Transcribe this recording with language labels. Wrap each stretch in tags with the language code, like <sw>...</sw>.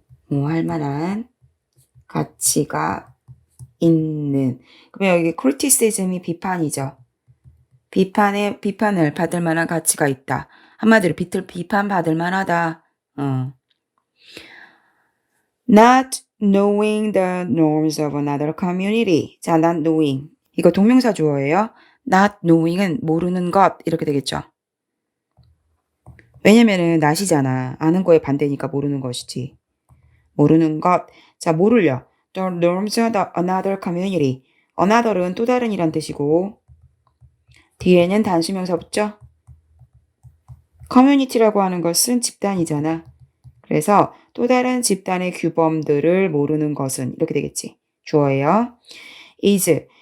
<ko>뭐 할 만한 가치가 있는. 그러면 여기 criticism이 비판이죠. 비판을 받을 만한 가치가 있다. 한마디로 비판받을 만하다.</ko> <en>Not knowing the norms of another community.</en> <ko>자,</ko> <en>not knowing.</en> <ko>이거 동명사 주어예요. Not knowing은 모르는 것 이렇게 되겠죠. 왜냐면은 not이잖아. 아는 거에 반대니까 모르는 것이지. 모르는 것. 자, 뭐를요?</ko> <en>The norms of another community.</en> <ko>another은 또 다른이란 뜻이고 뒤에는 단수명사 붙죠? community라고 하는 것은 집단이잖아. 그래서 또 다른 집단의 규범들을 모르는 것은 이렇게 되겠지. 주어예요. is.</ko>